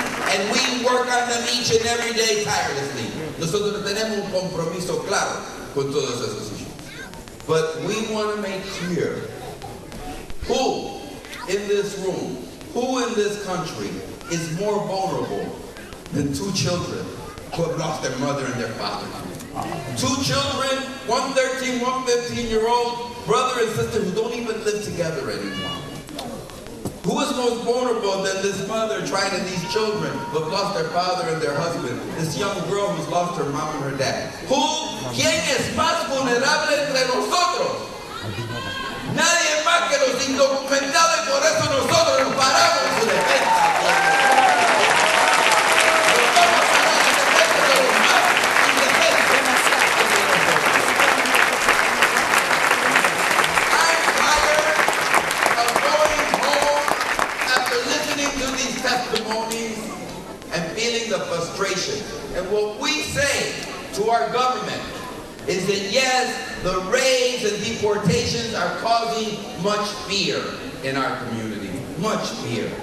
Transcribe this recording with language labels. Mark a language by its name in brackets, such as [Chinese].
[English] And we work on them each and every day tirelessly. [Spanish] Nosotros tenemos un compromiso claro con todos esos issues. [English] But we want to make clear who in this room, who in this country is more vulnerable than two children who have lost their mother and their father. Two children, one 13, one 15-year-old, brother and sister who don't even live together anymore. Who is most vulnerable than this mother trying to these children who have lost their father and their husband? This young girl who's lost her mom and her dad. Who? [Spanish] ¿Quién es más vulnerable entre nosotros? Nadie más que los indocumentados y por eso nosotros nos paramos en su defensa. Nos vamos a parar en defensa de los más indefensos. [English] I'm tired of going home after listening to these testimonies and feeling the frustration. And what we say to our government is that yes, the raids and deportations are causing much fear in our community. Much fear.